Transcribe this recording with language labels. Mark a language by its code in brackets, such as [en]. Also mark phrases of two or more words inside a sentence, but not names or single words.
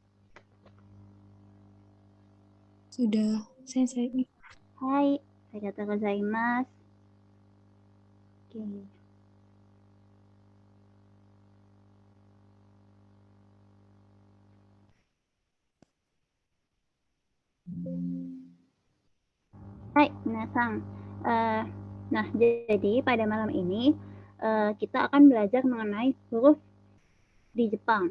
[id] Sudah, sensei. [ja] はい、ありがとうございます. Oke. はい皆さん. [id] Nah, jadi pada malam ini kita akan belajar mengenai huruf di Jepang.